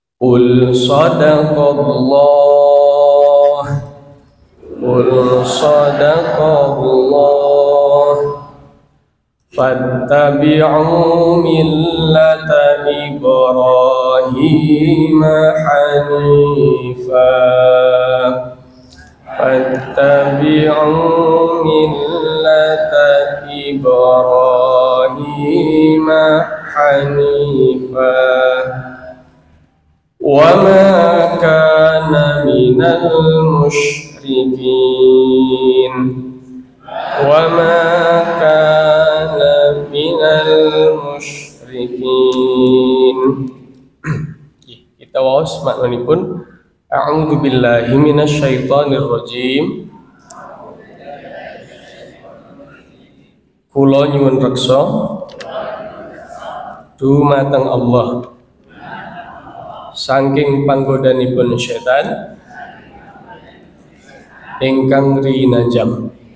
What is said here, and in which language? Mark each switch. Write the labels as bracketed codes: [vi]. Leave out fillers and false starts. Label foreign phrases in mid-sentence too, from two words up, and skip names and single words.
[ar] قل صدق الله، قل صدق الله، فاتبعوا ملة إبراهيم حنيفا, فاتبعوا ملة إبراهيم حنيفا، وما كان من المشركين، وما كان من المشركين. [jv] Kita waos maknanipun [ar] أعوذ بالله من الشيطان الرجيم. [jv] Kula nyuwun reksa dumateng Allah saking panggodanipun setan ingkang rinajam.